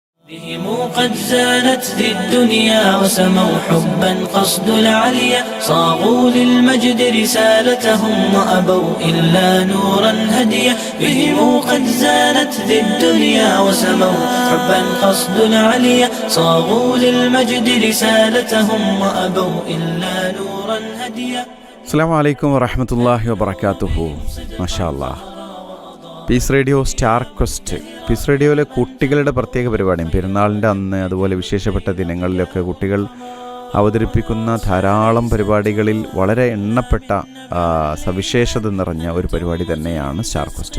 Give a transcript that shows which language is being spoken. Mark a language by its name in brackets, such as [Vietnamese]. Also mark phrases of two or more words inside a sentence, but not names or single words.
[Arabic] بهم قد زانت ذي الدنيا وسموا حبا قصد العليا صاغوا للمجد رسالتهم وأبوا إلا نورا هديا بهم قد زانت ذي الدنيا وسموا حبا قصد العليا صاغوا للمجد رسالتهم وأبوا إلا نورا هديا. السلام عليكم ورحمة الله وبركاته. ما شاء الله. [Malayalam] പീസ് റേഡിയോ സ്റ്റാർ ക്വസ്റ്റ്. പീസ് റേഡിയോയിലെ കുട്ടികളുടെ പ്രത്യേക പരിപാടിയും പെരുന്നാളിൻ്റെ അന്ന് അതുപോലെ വിശേഷപ്പെട്ട ദിനങ്ങളിലൊക്കെ കുട്ടികൾ അവതരിപ്പിക്കുന്ന ധാരാളം പരിപാടികളിൽ വളരെ എണ്ണപ്പെട്ട സവിശേഷത നിറഞ്ഞ ഒരു പരിപാടി തന്നെയാണ് സ്റ്റാർ ക്വസ്റ്റ്.